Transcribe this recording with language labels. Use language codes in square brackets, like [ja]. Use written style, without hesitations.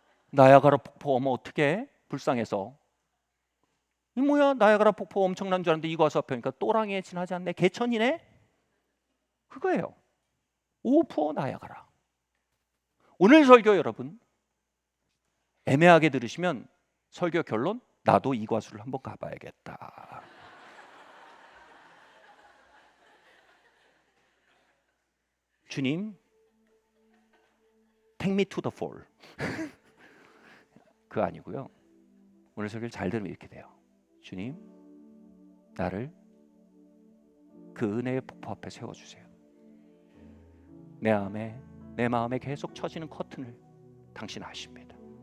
[ko] 나야가라 폭포 어떻게 불쌍해서. 이 뭐야, 나야가라 폭포 엄청난 줄 알았는데 이과수 앞에 오니까 또랑이에 지나지 않네. 개천이네. 그거예요. 오 poor 나야가라. 오늘 설교 여러분 애매하게 들으시면 설교 결론, 나도 이과수를 한번 가봐야겠다. [en] 주님, take me to the fall. [ko] 그거 아니고요. 오늘 설교를 잘 들으면 이렇게 돼요. 주님, 나를 그 은혜의 폭포 앞에 세워주세요. 내 마음에 계속 쳐지는 커튼을 당신 아십니다.